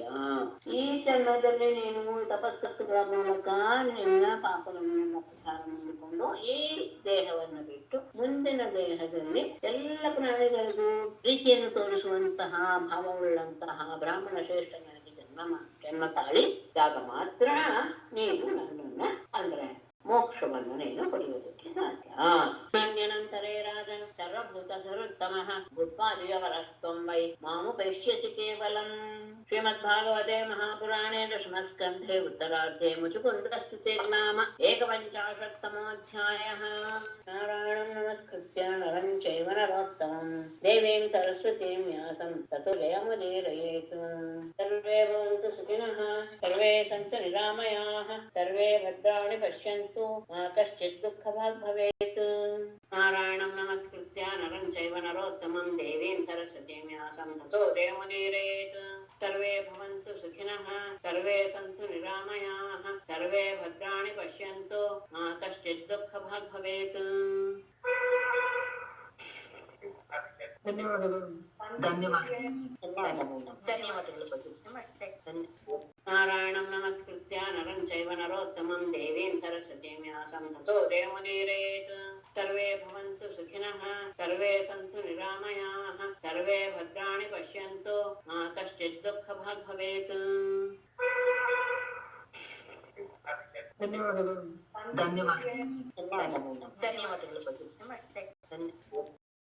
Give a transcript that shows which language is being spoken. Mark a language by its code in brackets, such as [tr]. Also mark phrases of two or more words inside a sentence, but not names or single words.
[kn] ಈ ಜನ್ಮದಲ್ಲಿ ನೀನು ತಪಸ್ಸುಗಳ ಮೂಲಕ ನಿನ್ನ ಪಾಪಗಳನ್ನೆಲ್ಲ ಪರಿಹಾರ ಮಾಡಿಕೊಂಡು ಈ ದೇಹವನ್ನು ಬಿಟ್ಟು ಮುಂದಿನ ದೇಹದಲ್ಲಿ ಎಲ್ಲ ಪ್ರಾಣಿಗಳಿಗೂ ಪ್ರೀತಿಯನ್ನು ತೋರಿಸುವಂತಹ ಭಾವವುಳ್ಳಂತಹ ಬ್ರಾಹ್ಮಣ ಶ್ರೇಷ್ಠನಾಗಿ ಜನ್ಮ ತಾಳಿ ಜಾಗ ಮಾತ್ರ ನೀನು ನನ್ನನ್ನ ಅಂದ್ರೆ ಮೋಕ್ಷವನ್ನು ನೀನು ಪಡೆಯುವುದಕ್ಕೆ ಸಾಧ್ಯ. [sa] ಅನ್ಯನಂತರೇ ರಾಜನ್ ಸರ್ವಭೂತ ಸರ್ವೋತ್ತಮಃ ಭೂತ್ವಾದಿಯವರಸ್ತ್ವಂ ವೈ ಮಾಮುಪೈಷ್ಯಸಿ ಕೇವಲಂ. ಶ್ರೀಮದ್ಭಾಗವತೆ ಮಹಾಪುರಾಣೇ ದಶಮಸ್ಕಂಧೆ ಉತ್ತರಾರ್ಧೆ ಮುಚುಕುಂದಸ್ತುತಿರ್ನಾಮ ಏಕಪಂಚಾಶತ್ತಮೋऽಧ್ಯಾಯಃ. ನಾರಾಯಣಂ ನಮಸ್ಕೃತ್ಯ ನರಂ ಚೈವ ನರೋತ್ತಮಂ ದೇವೀಂ ಸರಸ್ವತೀಂ ವ್ಯಾಸಂ ತतो ಜಯಮುದೀರಯೇತ್. ಸರ್ವೇ ಭವಂತು ಸುಖಿನಃ, ಸರ್ವೇ ಸಂತು ನಿರಾಮಯಾಃ, ಸರ್ವೇ ಭದ್ರಾಣಿ ಪಶ್ಯन्तु ಮಾ ಕಶ್ಚಿತ್ ದುಃಖಭಾಗ್ ಭವೇತ್. ನಾರಾಯಣಂ ನಮಸ್ಕೃತ್ಯ ನರಂ ಚೈವ ನರೋತ್ತಮಂ ದೇವೀಂ ಸರಸ್ವತೀಂ ವ್ಯಾಸಂ ತतो ಜಯಮುದೀರಯೇತ್. ಸರ್ವೇ ಭವಂತು ಸುಖಿನಃ, ಸರ್ವೇ ಸಂತು ನಿರಾಮಯಾಃ, ಸರ್ವೇ ಭದ್ರಾಣಿ ಪಶ್ಯन्तು ಮಾ ಕಶ್ಚಿತ್ ದುಃಖಭಾಗ್ ಭವೇತ್. [kn] ಧನ್ಯವಾದಗಳು. ನಮಸ್ತೆ. [sa] ನಾರಾಯಣಂ ನಮಸ್ಕೃತ್ಯ ನರಂ ಚೈವ ನರೋತ್ತಮಂ ದೇವೀಂ ಸರಸ್ವತೀಂ ವ್ಯಾಸಂ ತतो ಜಯಮುದೀರಯೇತ್. ಸರ್ವೇ ಭವಂತು ಸುಖಿನಃ, ಸರ್ವೇ ಸಂತು ನಿರಾಮಯಾಃ, ಸರ್ವೇ ಭದ್ರಾಣಿ ಪಶ್ಯन्तು ಮಾ ಕಶ್ಚಿತ್ ದುಃಖಭಾಗ್ ಭವೇತ್. [kn] ಧನ್ಯವಾದಗಳು. ನಮಸ್ತೆ.